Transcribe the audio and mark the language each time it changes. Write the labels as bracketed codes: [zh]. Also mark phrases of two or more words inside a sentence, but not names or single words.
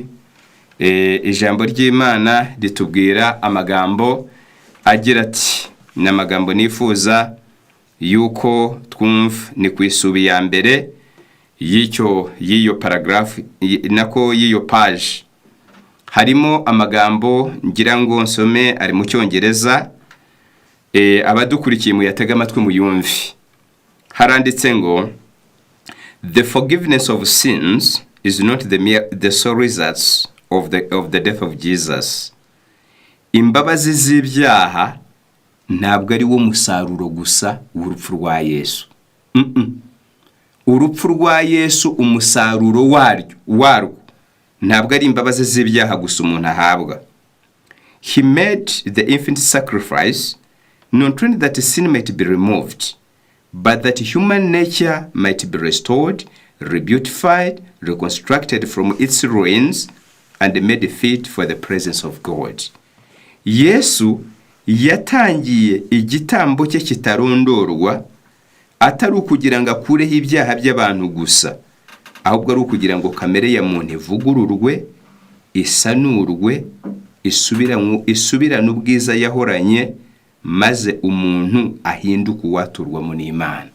[rw] Ijambo ry'Imana ritubwira amagambo agira ati, n'amagambo nifuza yuko twumva ni ku isubi ya mbere y'iyo paragraph nako y'iyo page. Harimo amagambo ngira ngo nsome ari mu Cyongereza, abadukurikiye mu yatega amatwi mu yumvi. Haranditse ngo, [en] the forgiveness of sins is not the sole results of the death of Jesus. [rw] Imbabazi z'ibyaha ntabwo ari wo musaruro gusa w'urupfu rwa Yesu. Urupfu rwa Yesu umusaruro warwo ntabwo ari imbabazi z'ibyaha gusa umuntu ahabwa. [en] He made the infinite sacrifice not only that sin might be removed, but that human nature might be restored, rebeautified, reconstructed from its ruins, and made fit for the presence of God. [rw] Yesu yatangiye igitambo cye kitarondorwa, atari ukugira ngo akureho ibyaha by'abantu gusa, ahubwo ari ukugira ngo kamere ya muntu ivugururwe, isanurwe, isubirane ubwiza yahoranye, maze umuntu ahinduka uwaturwamo n'Imana.